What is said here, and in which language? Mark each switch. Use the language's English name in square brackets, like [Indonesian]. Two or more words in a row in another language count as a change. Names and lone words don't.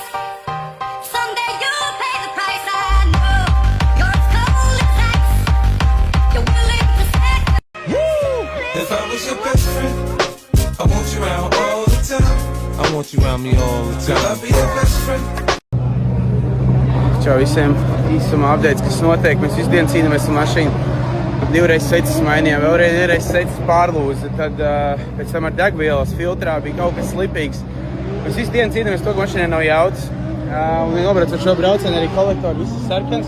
[English] Someday you'll pay the price. I know. You're as cold as ice. You're willing to sacrifice. If I was your best friend, I want you around all the time. I want you around me all the time. I'll be your best friend. [Latvian] Čau visiem. Īsumā updates, kas notiek. Mēs visu dienu cīnāmies ar mašīnu. 2 reizes sveces mainījām, vēlreiz sveces pārlūza. Tad pēc tam ar degvielas filtrā bija kaut kas slipīgs. Mēs visu dienu cīnāmies to, ka mašīnai nav jaudas. Un viņi nobrauc ar šo braucienu, arī kolektori, viss ir sarkans.